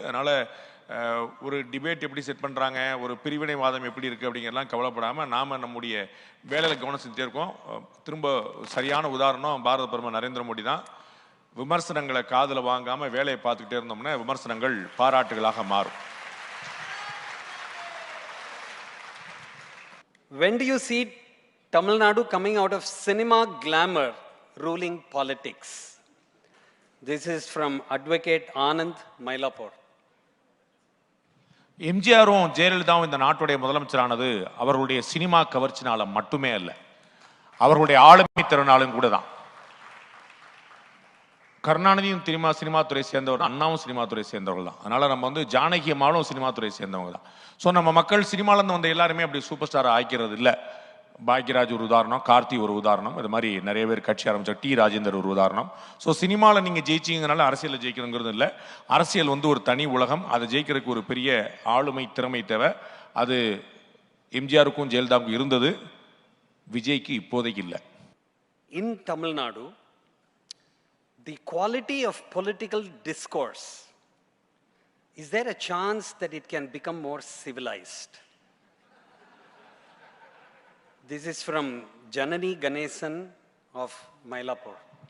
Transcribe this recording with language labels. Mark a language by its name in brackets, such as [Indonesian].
[Tamil] அதனால ஒரு டிபேட் எப்படி செட் பண்றாங்க, ஒரு பிரிவினைவாதம் எப்படி இருக்கு அப்படிங்கிறலாம் கவலைப்படாமல் நாம நம்முடைய வேலையில் கவனம் செஞ்சுட்டே இருக்கோம். திரும்ப சரியான உதாரணம் பாரத பிரதமர் நரேந்திர மோடி தான். விமர்சனங்களை காதுல வாங்காம வேலையை பார்த்துக்கிட்டே இருந்தோம்னா விமர்சனங்கள் பாராட்டுகளாக மாறும். [English] When do you see Tamil Nadu coming out of cinema glamour ruling politics? This is from Advocate Anand, Mylapore. [Tamil] எம்ஜிஆரும் ஜெயலலிதாவும் இந்த நாட்டுடைய முதலமைச்சரானது அவர்களுடைய சினிமா கவர்ச்சினால மட்டுமே அல்ல, அவர்களுடைய ஆளுமை திறனாலும் கூட தான். கருணாநிதியும் சினிமா துறை சேர்ந்தவர், அண்ணாவும் சினிமா துறை சேர்ந்தவர்கள் தான். அதனால நம்ம ஜானகி அம்மாவும் சினிமா துறை சேர்ந்தவங்க தான். ஸோ நம்ம மக்கள் சினிமாலேருந்து வந்த எல்லாருமே அப்படி சூப்பர் ஸ்டார் ஆக்கிறது இல்லை. பாக்யராஜ் ஒரு உதாரணம், கார்த்தி ஒரு உதாரணம், இது மாதிரி நிறைய பேர் கட்சி ஆரம்பிச்சார். டி ராஜேந்தர் ஒரு உதாரணம். ஸோ சினிமாவில் நீங்கள் ஜெயிச்சிங்கனால அரசியலில் ஜெயிக்கணுங்கிறது இல்லை. அரசியல் ஒரு தனி உலகம். அதை ஜெயிக்கிறதுக்கு ஒரு பெரிய ஆளுமை திறமை தேவை. அது எம்ஜிஆருக்கும் ஜெயலலிதாவுக்கும் இருந்தது, விஜய்க்கு இப்போதைக்கு இல்லை. [English] In Tamil Nadu, the quality of political discourse, is there a chance that it can become more civilized? This is from Janani Ganesan of Mylapore.